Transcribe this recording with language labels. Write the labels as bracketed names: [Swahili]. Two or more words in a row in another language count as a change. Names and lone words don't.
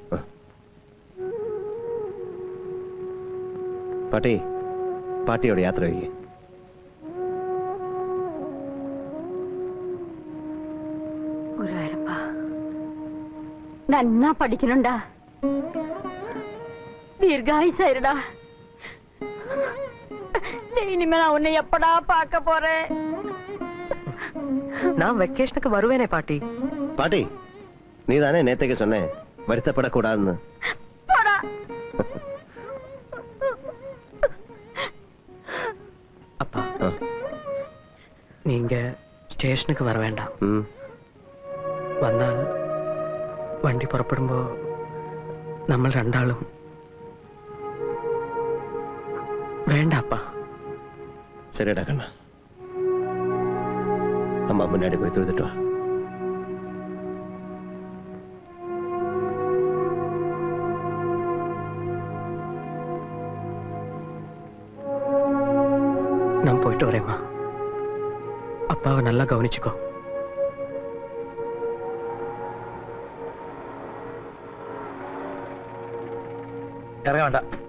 [Malayalam] പാട്ടിയോട് യാത്ര വയ്ക്കേ. നന്നാ പഠിക്കണുണ്ടാ, ദീർഘായുസായിരുടാ. [Tamil] இனிமே நான் உன்னை எப்படா பார்க்க போறேன்? நான் வெக்கேஷனுக்கு வருவேனே பாட்டி. பாட்டி, நீ தானே நேத்தைக்கு சொன்னேன் வருத்தப்படக்கூடாதுன்னு. அப்பா, நீங்க ஸ்டேஷனுக்கு வர வேண்ட. [Malayalam] വന്നാൽ വണ്ടി പുറപ്പെടുമ്പോ നമ്മൾ രണ്ടാളും വേണ്ട அப்பா. [Tamil] சரிடா கண்ணா, அம்மா முன்னாடி போய் தொழுதுட்டு வா. நான் போயிட்டு வரேம்மா. அப்பாவை நல்லா கவனிச்சுக்கோ. [Malayalam] ഇറങ്ങ വേണ്ട.